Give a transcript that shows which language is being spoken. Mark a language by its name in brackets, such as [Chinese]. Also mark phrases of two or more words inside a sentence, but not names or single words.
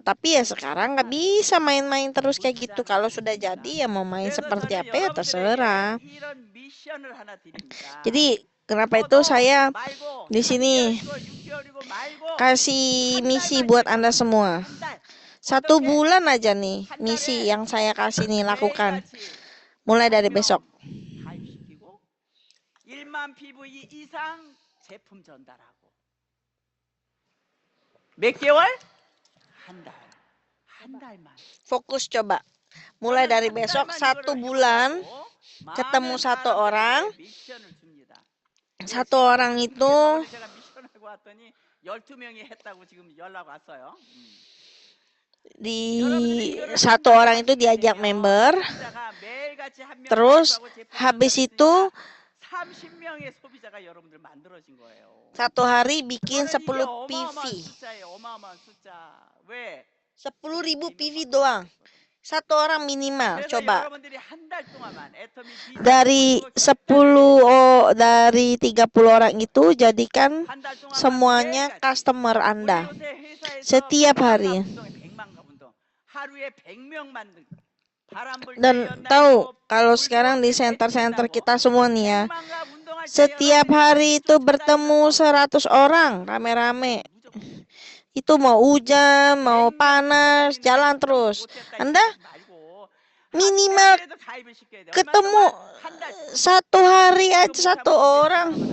[Indonesian] Tapi ya sekarang nggak bisa main-main terus kayak gitu. Kalau sudah jadi ya mau main seperti apa ya terserah. Jadi Kenapa itu saya di sini kasih misi buat Anda semua. 1 bulan aja nih misi yang saya kasih nih lakukan. Mulai dari besok. [Korean] 가입시키고 1만 PV 이상 제품 전달하고 몇 개월? 한 달. 한 달만. [Indonesian] Fokus coba. Mulai dari besok 1 bulan ketemu 1 orang. 1 orang itu [Korean] 제가 미션하고 왔더니 12명이 했다고 지금 연락 왔어요. [Indonesian] di 1 orang itu diajak member. Terus habis itu [Korean] 30명의 소비자가 여러분들 만들어진 거예요. [Indonesian] 1 hari bikin 10 PV. [Korean] 어마어마한 숫자. 왜? [Indonesian] 10.000 PV doang. 1 orang minimal. [Korean] 그래서 [Indonesian] Coba. [Korean] 여러분들이 한 달 동안만 애터미 [Indonesian] Dari 30 orang itu jadikan [Korean] 한달 동안 [Indonesian] semuanya customer Anda. Setiap hari. [Korean] 하루에 100명 만든 [Indonesian] Dan tahu kalau sekarang di center-center kita semua nih ya, setiap hari itu bertemu 100 orang rame-rame. Itu mau hujan, mau panas, jalan terus. Anda minimal ketemu 1 hari aja 1 orang.